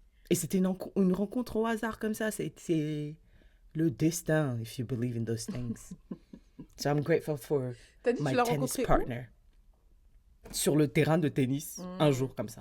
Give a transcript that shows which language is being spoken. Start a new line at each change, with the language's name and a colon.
French: Et c'était une rencontre au hasard comme ça, c'est le destin,
English: if you believe in those things. So I'm grateful for my tennis partner.
French: Sur le terrain de tennis, un jour comme ça.